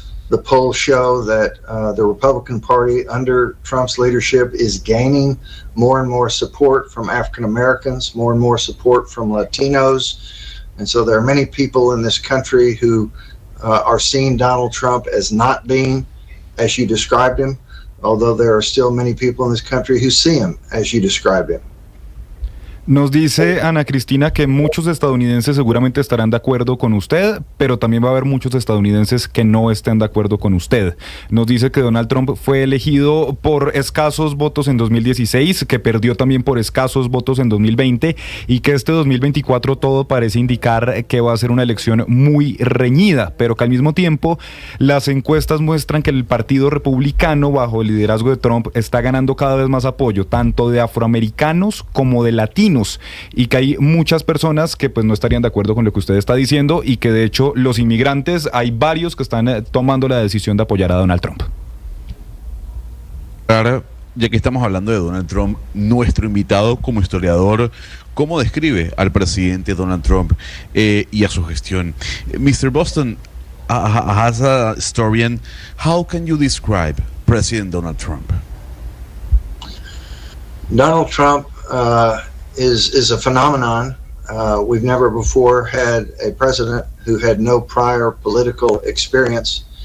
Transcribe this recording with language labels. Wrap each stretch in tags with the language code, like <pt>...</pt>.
<en>The polls show that the Republican Party under Trump's leadership is gaining more and more support from African Americans, more and more support from Latinos. And so there are many people in this country who are seeing Donald Trump as not being as you described him, although there are still many people in this country who see him as you described him.</en> <es>Nos dice Ana Cristina que muchos estadounidenses seguramente estarán de acuerdo con usted, pero también va a haber muchos estadounidenses que no estén de acuerdo con usted. Nos dice que Donald Trump fue elegido por escasos votos en 2016, que perdió también por escasos votos en 2020 y que este 2024 todo parece indicar que va a ser una elección muy reñida, pero que al mismo tiempo las encuestas muestran que el Partido Republicano bajo el liderazgo de Trump está ganando cada vez más apoyo, tanto de afroamericanos como de latinos, y que hay muchas personas que pues no estarían de acuerdo con lo que usted está diciendo, y que de hecho los inmigrantes hay varios que están tomando la decisión de apoyar a Donald Trump. Ahora, ya que estamos hablando de Donald Trump, nuestro invitado como historiador, ¿cómo describe al presidente Donald Trump y a su gestión?</es> <en>Mr. Boston, as a historian, how can you describe President Donald Trump? Donald Trump is a phenomenon. We've never before had a president who had no prior political experience.</en>